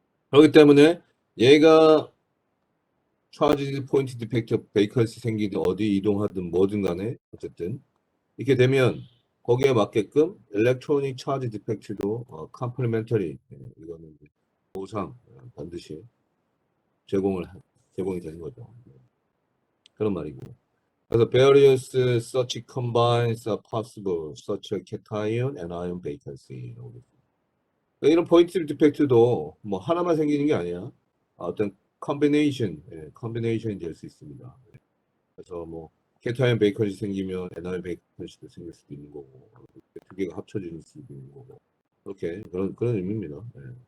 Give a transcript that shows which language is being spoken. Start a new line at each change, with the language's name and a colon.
Korean: 그렇기 때문에 얘가 차지 포인트 디펙트 베이컨스 생기든 어디 이동하든 뭐든 간에 어쨌든 이렇게 되면 거기에 맞게끔 일렉트로닉 차지 디펙트도 컴플리멘터리 이거는 보상 반드시 제공이 되는 거죠. 그런 말이고. 그래서
English: various such combines are possible such as cation and ion vacancy.
Korean: 이런 포인트 디펙트도 뭐 하나만 생기는 게 아니야. 어떤 컨비네이션이 될 수 있습니다. 그래서 뭐 케타이온 베이컨이 생기면 에나이온 베이컨도 생길 수도 있는 거고 두 개가 합쳐질 수도 있는 거고 이렇게 그런 의미입니다. 네.